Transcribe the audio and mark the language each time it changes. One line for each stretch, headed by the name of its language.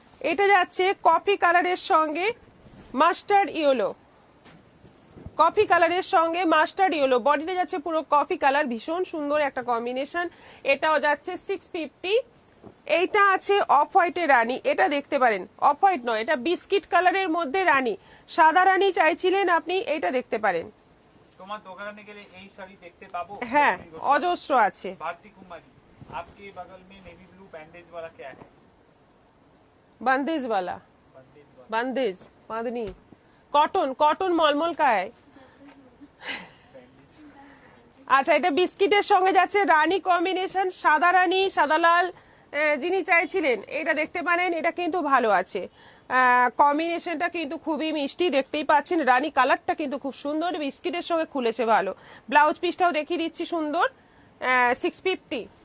Bangla: এটা যাচ্ছে কফি কালারের সঙ্গে মাস্টার্ড ইয়েলো, কফি কালারের সঙ্গে মাস্টার্ড ইয়েলো, বডিতে যাচ্ছে পুরো কফি কালার, ভীষণ সুন্দর একটা কম্বিনেশন, এটাও যাচ্ছে 650। এইটা আছে অফ হোয়াইটের রানী, এটা দেখতে পারেন, অফ হোয়াইট নয়, এটা বিস্কিট কালারের মধ্যে রানী, সাদা রানী চাইছিলেন আপনি, এইটা দেখতে পারেন। তোমার দোকানে গেলে এই শাড়ি দেখতে পাবো? হ্যাঁ অজস্র আছে।
Hindi: भारती कुमारी, आपके बगल में नेवी ब्लू बैंडेज वाला क्या है? बंदेज वाला, बैंडेज वाला बंदेज बांधनी, कॉटन कॉटन मलमल का है।
Bangla: আচ্ছা এটা বিস্কিটের সঙ্গে যাচ্ছে রানী কম্বিনেশন, সাদা রানী সাদা লাল, যিনি চাইছিলেন এটা দেখতে পারেন, এটা কিন্তু ভালো আছে, কম্বিনেশনটা কিন্তু খুবই মিষ্টি, দেখতেই পাচ্ছেন রানী কালারটা কিন্তু খুব সুন্দর, বিস্কিটের সঙ্গে খুলেছে ভালো, ব্লাউজ পিসটাও দেখিয়ে দিচ্ছি সুন্দর, 650।